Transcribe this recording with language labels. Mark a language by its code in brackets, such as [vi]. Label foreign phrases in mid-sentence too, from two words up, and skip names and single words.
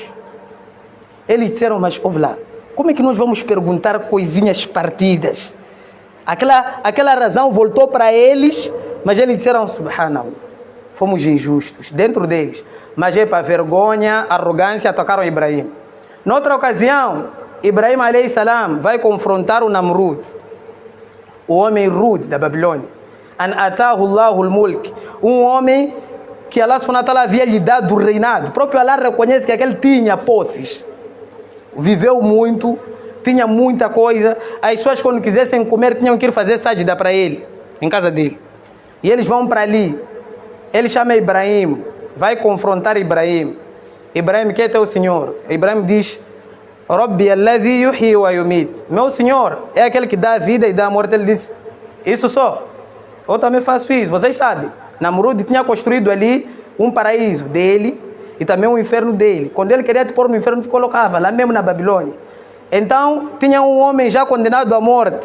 [pt] Eles disseram, mas ouve lá, como é que nós vamos perguntar coisinhas partidas? Aquela razão voltou para eles, mas eles disseram, subhanallah, fomos injustos dentro deles. Mas é para vergonha, arrogância, tocaram Ibrahim. Noutra ocasião, Ibrahim [ar] عليه السلام [pt] vai confrontar o Namrud, o homem rude da Babilônia. [ar] أن آتاه الله الملك, [pt] um homem que Allah [ar] سبحانه وتعالى [pt] havia lhe dado o reinado. O próprio Allah reconhece que aquele tinha posses, viveu muito, tinha muita coisa. As pessoas quando quisessem comer tinham que ir fazer sajda para ele, em casa dele. E eles vão para ali. Ele chama Ibrahim, vai confrontar Ibrahim. Ibrahim, quem é teu senhor? Ibrahim diz, [ar] ربي الذي يحيي ويميت. [pt] Meu senhor é aquele que dá a vida e dá a morte. Ele disse, isso só. Eu também faço isso, vocês sabem. Namrud tinha construído ali um paraíso dele e também um inferno dele. Quando ele queria te pôr no inferno, te colocava lá mesmo na Babilônia. Então, tinha um homem já condenado à morte.